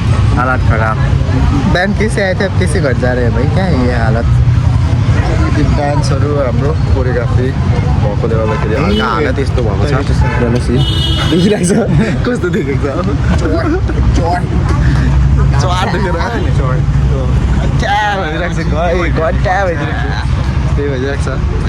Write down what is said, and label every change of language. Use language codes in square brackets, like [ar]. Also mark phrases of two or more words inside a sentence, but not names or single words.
[ne] हालत खराब बिहान [hi] कैसे आए थे अब कैसे घर जा रहे हैं भाई क्या है ये हालत [ne] डान्सहरू हाम्रो कोरियोग्राफी भएकोले गर्दाखेरि हल्का हागा त्यस्तो भएको छ हेर्नुहोस् देखिरहेको छ कस्तो देखेको छ चढ देखेर घट्या भइदिरहेको छ घट्या भइदिरहेको छ त्यही भइदिरहेको छ